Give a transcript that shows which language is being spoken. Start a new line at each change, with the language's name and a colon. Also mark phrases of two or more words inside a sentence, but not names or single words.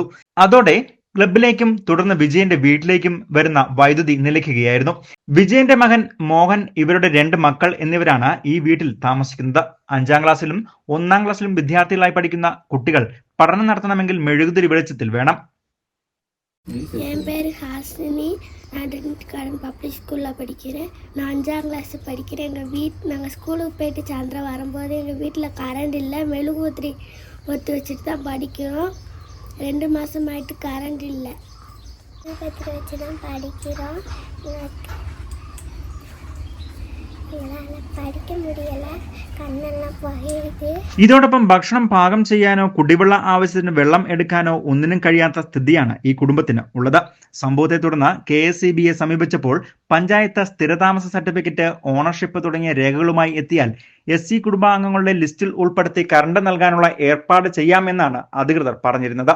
Malayalam: അതോടെ ക്ലബിലേക്കും തുടർന്ന് വിജയന്റെ വീട്ടിലേക്കും വരുന്ന വൈദ്യുതി നിലയ്ക്കുകയായിരുന്നു. വിജയന്റെ മകൻ മോഹൻ, ഇവരുടെ 2 മക്കൾ എന്നിവരാണ് ഈ വീട്ടിൽ താമസിക്കുന്നത്. 5ാം ക്ലാസ്സിലും 1ാം ക്ലാസ്സിലും വിദ്യാർത്ഥികളായി പഠിക്കുന്ന കുട്ടികൾ പഠനം നടത്തണമെങ്കിൽ മെഴുകുതിരി വെളിച്ചത്തിൽ വേണം.
Tamil: என் பேர் ஹாசினி. நான் கார்டன் பப்ளிக் ஸ்கூலில் படிக்கிறேன். நான் 5ஆம் கிளாஸ் படிக்கிறேன். நாங்கள் ஸ்கூலுக்கு போயிட்டு சாயந்தரம் வரும்போது எங்கள் வீட்டில் கரண்ட் இல்லை. மெழுகுவத்திரி ஒத்து வச்சுட்டு தான் படிக்கிறோம். 2 மாதமாயிட்டு கரண்ட் இல்லை. மெழுகுவத்திரி வச்சு தான் படிக்கிறோம்.
Malayalam: പഠിക്കാൻ മുടിയല്ല, കണ്ണെല്ലാം പോയത്. ഇതോടൊപ്പം ഭക്ഷണം പാകം ചെയ്യാനോ കുടിവെള്ള ആവശ്യത്തിന് വെള്ളം എടുക്കാനോ ഒന്നിനും കഴിയാത്ത സ്ഥിതിയാണ് ഈ കുടുംബത്തിന് ഉള്ളത്. സംഭവത്തെ തുടർന്ന് KSEBയെ സമീപിച്ചപ്പോൾ പഞ്ചായത്ത് സ്ഥിരതാമസ സർട്ടിഫിക്കറ്റ്, ഓണർഷിപ്പ് തുടങ്ങിയ രേഖകളുമായി എത്തിയാൽ SC കുടുംബാംഗങ്ങളുടെ ലിസ്റ്റിൽ ഉൾപ്പെടുത്തി കറണ്ട് നൽകാനുള്ള ഏർപ്പാട് ചെയ്യാമെന്നാണ് അധികൃതർ പറഞ്ഞിരുന്നത്.